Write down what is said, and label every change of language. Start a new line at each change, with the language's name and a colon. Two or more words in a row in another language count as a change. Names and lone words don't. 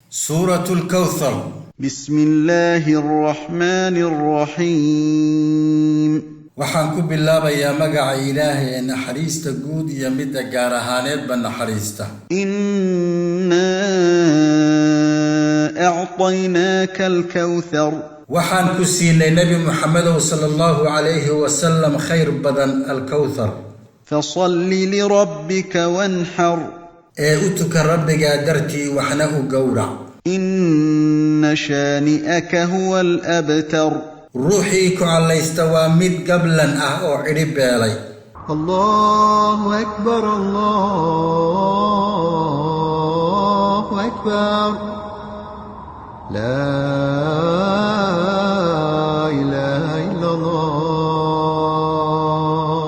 Arabic: سورة الكوثر. بسم الله الرحمن الرحيم.
Somali: waxaan ku bilaabayaa magaca Ilaahay ee naxariista guud iyo midda gaar ahaaneed ba naxariista.
Arabic: إنا أعطيناك الكوثر.
Somali: waxaan ku siinay Nabi Muhammad
Arabic: صلى الله عليه وسلم
Somali: khayr badan al-Kawthar.
Arabic: فصل لربك وانحر.
Somali: utuka rabbiga dartii waxna u gowrac.
Arabic: إن شانئك هو الأبتر. روحي كعليست ومد قبلا أو عربالي. الله أكبر الله أكبر لا إله إلا الله.